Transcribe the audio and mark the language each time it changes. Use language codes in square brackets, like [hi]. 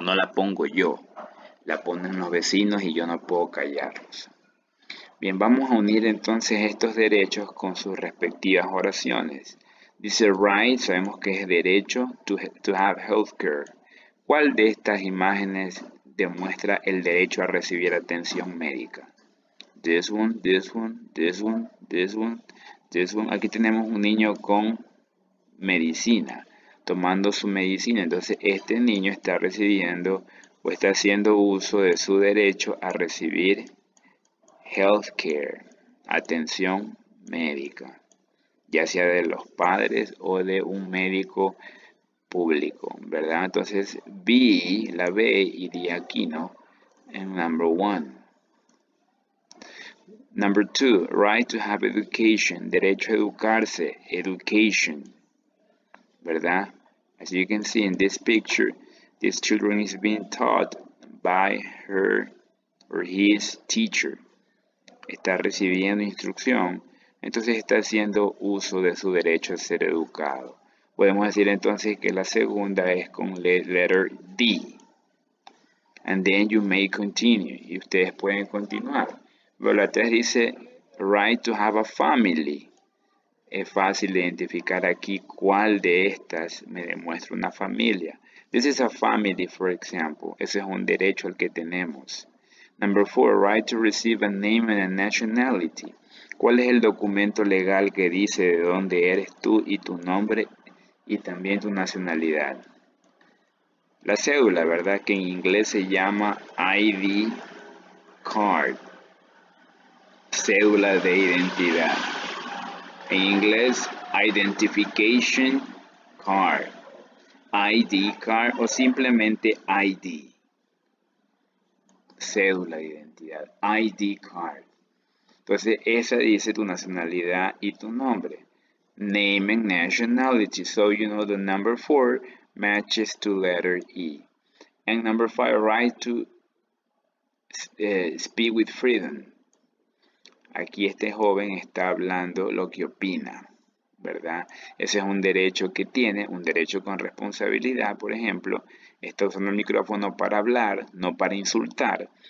[es] No la pongo yo, la ponen los vecinos y yo no puedo callarlos. Bien, vamos a unir entonces estos derechos con sus respectivas oraciones. Dice right, sabemos que es derecho [en] to have healthcare. [es] ¿Cuál de estas imágenes demuestra el derecho a recibir atención médica? [en] This one, this one, this one, this one, this one. [es] Aquí tenemos un niño con medicina, tomando su medicina. Entonces este niño está recibiendo o está haciendo uso de su derecho a recibir healthcare, atención médica, ya sea de los padres o de un médico público, ¿verdad? Entonces, B, la B iría aquí, ¿no? [en] En number one. Number two, right to have education, [es] derecho a educarse, [en] education, ¿verdad? As you can see in this picture, this children is being taught by her or his teacher. [es] Está recibiendo instrucción, entonces está haciendo uso de su derecho a ser educado. Podemos decir entonces que la segunda es con letter D. [en] And then you may continue. [es] Y ustedes pueden continuar. Pero la 3 dice [en] right to have a family. [es] Es fácil identificar aquí cuál de estas me demuestra una familia. [en] This is a family, for example. [es] Ese es un derecho al que tenemos. [en] Number 4, right to receive a name and a nationality. [es] ¿Cuál es el documento legal que dice de dónde eres tú y tu nombre y también tu nacionalidad? La cédula, ¿verdad? Que en inglés se llama ID card. Cédula de identidad. En inglés, identification card. ID card o simplemente ID. Cédula de identidad. [en] ID card. [es] Entonces, esa dice tu nacionalidad y tu nombre. [en] Name and nationality. So, you know the number 4 matches to letter E. And number 5, right to speak with freedom. [es] Aquí este joven está hablando lo que opina, ¿verdad? Ese es un derecho que tiene, un derecho con responsabilidad. Por ejemplo, está usando el micrófono para hablar, no para insultar.